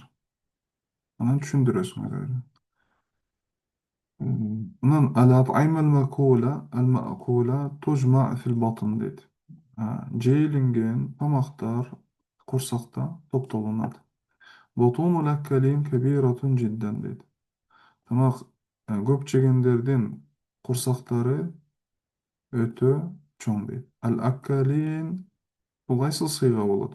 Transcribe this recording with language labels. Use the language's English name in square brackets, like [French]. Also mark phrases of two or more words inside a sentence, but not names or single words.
[Kyrgyz] Анан түшүндүрөсүңөр эле. [Arabic] Анан الأطعمة المأكولة تجمع في البطن дейт. [Kyrgyz] Жейилинген тамактар курсакта топтолунат. [Arabic] بطون الأكلين كبيرة جدا дейт. [Kyrgyz] Тамак көп жегендердин курсактары өтө чоң дейт. Al-аккалин бул кайсыл сыйга болот?